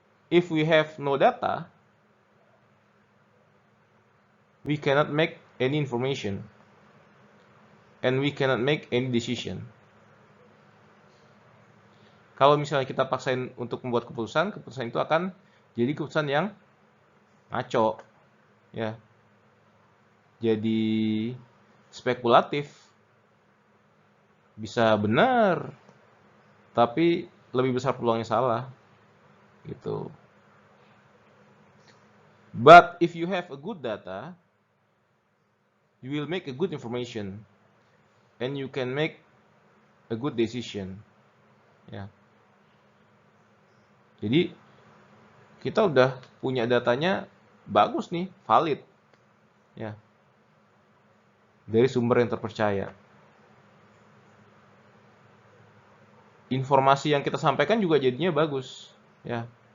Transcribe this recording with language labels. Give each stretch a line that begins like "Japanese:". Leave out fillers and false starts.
English: If we have no data, we cannot make any information and we cannot make any decision.
Indonesian: Kalau misalnya kita paksain untuk membuat keputusan, keputusan itu akan jadi keputusan yang ngaco, ya. Jadi spekulatif, bisa benar, tapi lebih besar peluangnya salah, gitu.
English: But if you have a good data, you will make a good information, and you can make a good decision, ya.
Indonesian: Jadi kita udah punya datanya bagus nih, valid, ya, dari sumber yang terpercaya. informasi yang kita sampaikan juga jadinya bagus, ya.